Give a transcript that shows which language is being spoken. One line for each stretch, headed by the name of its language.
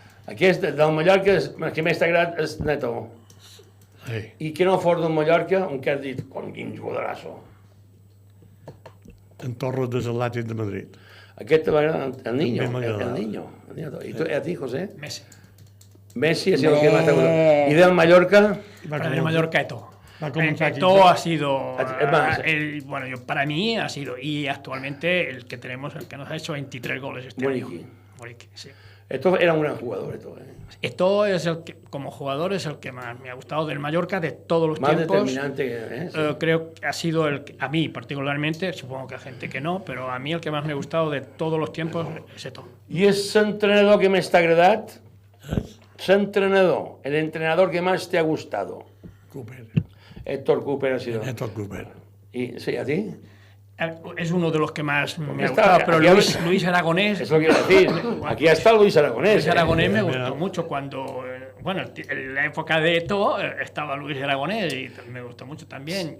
Catalan: Aquest del Mallorca, el que més t'ha agradat és Neto. Sí. I que no fos del Mallorca, on que has dit, quin jugadorazo. En Torres de l'Atlètic de Madrid. Aquest te va agradar, el Niño. També m'agrada. El Niño. I tu, a ti, José?
Spanish: Messi. Messi ha sido el que más te ha gustado. ¿Y del Mallorca? Para el Mallorca, Eto'o. aquí. Eto'o ha sido, más. para mí ha sido, y actualmente el que tenemos, el que nos ha hecho 23 goles este año. Muriqui, sí. Esto era un gran jugador, Eto'o. Eto'o es el que, como jugador, es el que más me ha gustado del Mallorca de todos los Más tiempos. determinante. Sí. Creo que ha sido el que, a mí particularmente, supongo que a gente que no, pero a mí el que más me ha gustado de todos los tiempos es Eto'o.
Catalan: I és l'entrenador que més t'ha agradat?
Spanish: L'entrenador, el entrenador que más te ha gustado. Cooper. Héctor Cooper ha sido. Héctor Cooper. ¿Y sí, a ti? Es uno de los que más me ha está- gustado, pero aquí Luis Aragonés... Es lo que iba a decir. Aquí está Luis Aragonés. Luis Aragonés me gustó mucho cuando, bueno, en la época de Eto'o estaba Luis Aragonés y me gustó mucho también.